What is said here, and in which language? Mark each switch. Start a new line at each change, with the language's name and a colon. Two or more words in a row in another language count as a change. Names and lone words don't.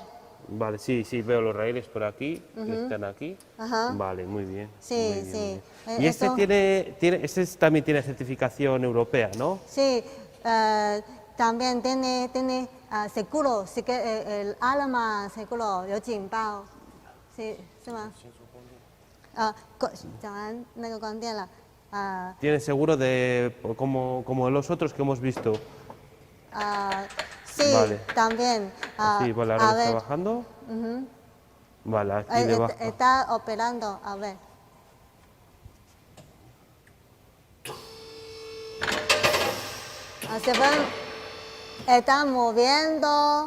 Spanish: Vale, sí, veo los raíles por aquí, que están aquí. Ajá. Vale, muy bien. Sí, muy bien, sí. muy bien. Y este Eso- también tiene certificación europea, ¿no? Sí, también tiene seguro, sí que el alarma seguro
Chinese: 有警报，是吗？讲完那个关电了，
Spanish: Tiene seguro como los otros que hemos visto. sí, Vale. también. Sí, vale, a ahora está ver, bajando. Vale, aquí debajo. está operando, a ver. Se van, están moviendo.